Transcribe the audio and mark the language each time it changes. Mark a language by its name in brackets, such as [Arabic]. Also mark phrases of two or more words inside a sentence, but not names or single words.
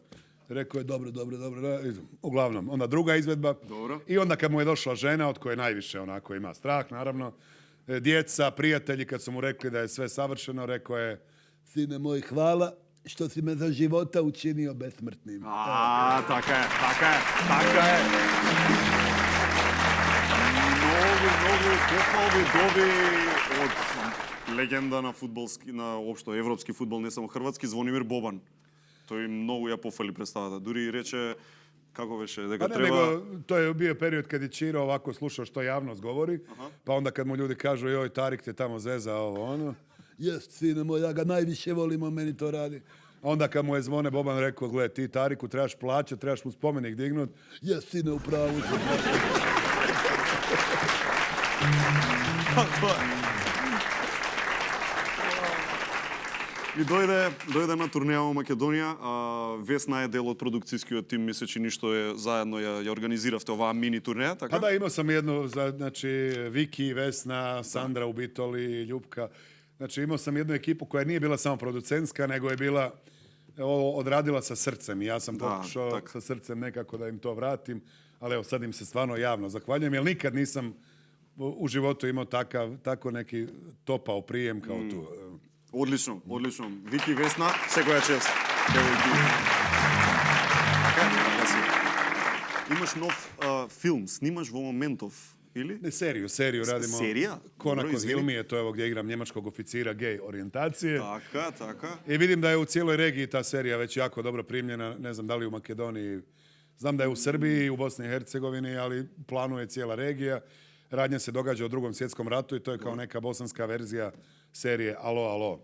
[Bosnian] Rekao je, dobro. Uglavnom, onda druga izvedba. Dobro. I onda kad mu je došla žena, od koje najviše onako ima strah, naravno, djeca, prijatelji, kad su mu rekli da je sve savršeno, rekao je, sine moj, hvala što si me za života učinio besmrtnim. [Macedonian] Така е. Многу похвалби доби од легенда на фудбалски, на општо европски фудбал, не само хрватски, Звонимир Бобан. Тој многу ја пофали представата. Дури рече, како беше, дека треба... [Bosnian] To je bio period kad je Čiro ovako slušao što javnost govori, pa onda kad mu ljudi kažu, joj, Tarik te tamo zeza, ovo, ono. Jest, sine moj, ja ga najviše volim, a meni to radi. Onda kad mu je Zvone Boban rekao, gle, ti Tariku trebaš plaćat, trebaš mu spomenik dignut. Jest, sine, u pravu se. [Macedonian] И дојде на турнеја во Македонија. Весна е дел од продукцијскиот тим, [Bulgarian] мисля, че [Macedonian] ништо е заедно ја организиравте оваа мини турнеја, така? [Bosnian] Pa da, imao sam jednu, znači, Viki, Vesna, Sandra u Bitoli, Ljupka. Znači, imao sam jednu ekipu koja nije bila samo producentska, nego je bila odradila sa srcem. I ja sam pokušao sa srcem nekako da im to vratim, ali evo, sad im se stvarno javno zahvaljujem, jer nikad nisam u životu imao tako neki topao prijem kao tu. [Macedonian] Одлично. Вики, Весна, секоја чест. Имаш нов филм, снимаш во моментов, или? [Bosnian] Ne, seriju radimo. Serija? Konako Hilmije, to je ovo gdje igram njemačkog oficira gej orijentacije. [Macedonian] Така. [Bosnian] I vidim da je u cijeloj regiji ta serija već jako dobro primljena. Ne znam da li u Makedoniji Znam da je u Srbiji, u Bosni i Hercegovini, ali planuje cijela regija. Radnja se događa u Drugom svjetskom ratu i to je kao neka bosanska verzija serije Alo, alo.